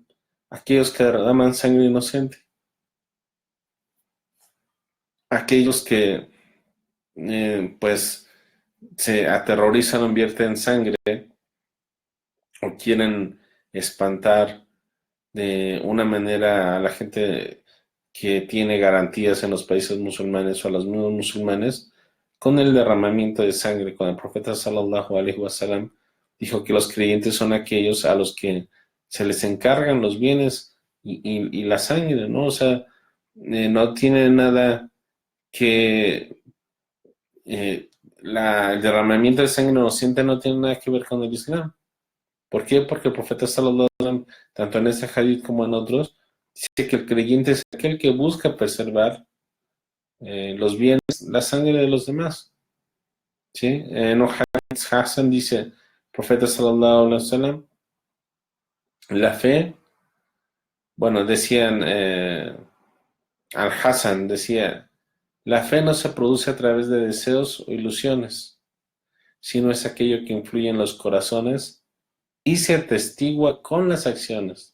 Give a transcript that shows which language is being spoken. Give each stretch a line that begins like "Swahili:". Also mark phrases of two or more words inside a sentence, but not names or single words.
Spanish: Aquellos que derraman sangre inocente, aquellos que pues se aterrorizan o invierten sangre o quieren espantar de una manera a la gente que tiene garantías en los países musulmanes o a los mismos musulmanes con el derramamiento de sangre. Cuando el profeta
Arabic: صلى الله عليه وسلم
Spanish: dijo que los creyentes son aquellos a los que se les encargan los bienes y la sangre, ¿no? O sea, no tiene nada que el derramamiento de sangre inocente no tiene nada que ver con el Islam. ¿Por qué? Porque el profeta
Arabic: صلى الله عليه وسلم,
Spanish: tanto en este hadith como en otros, dice que el creyente es aquel que busca preservar los bienes, la sangre de los demás. ¿Sí? En un
Arabic: حديث حسن
Spanish: dice el profeta
Arabic: صلى الله عليه وسلم,
Spanish: la fe, bueno, decían, Al-Hassan decía, la fe no se produce a través de deseos o ilusiones, sino es aquello que influye en los corazones y se atestigua con las acciones.